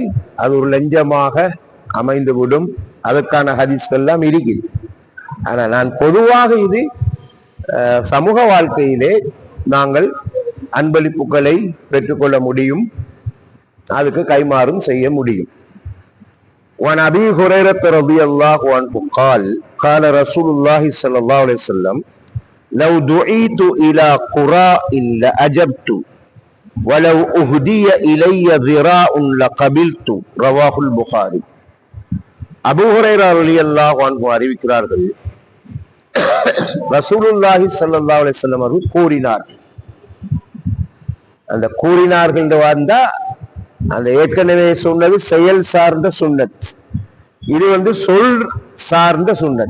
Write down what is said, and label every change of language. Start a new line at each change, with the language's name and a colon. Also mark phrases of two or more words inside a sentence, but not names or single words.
Tamil: அது ஒரு லஞ்சமாக அமைந்துவிடும். அதற்கான ஹதீஸ்கள் எல்லாம் இருக்குது. ஆனா நான் பொதுவாக இது சமூக வாழ்க்கையிலே நாங்கள் அன்பளிப்புகளை பெற்றுக்கொள்ள முடியும், அதுக்கு கைமாறும் செய்ய முடியும்.
Arabic: وعن أبي هريرة رضي الله عنه قال قال رسول الله صلى الله عليه وسلم لو دعيت إلى قراء لأجبت ولو أهدي إلي ذراع لقبلت رواه البخاري.
Tamil: அபூ ஹுரைரா
Arabic: رضي الله عنه
Tamil: அறிவிக்கிறார்கள்,
Arabic: رسول الله صلى الله عليه وسلم
Tamil: அவர்கள் கூறினார். அந்த கூறினார்கள் வந்தா அந்த ஏற்கனவே சொன்னது செயல் சார்ந்த சுன்னத், இது சொல் சார்ந்த சுன்னத்.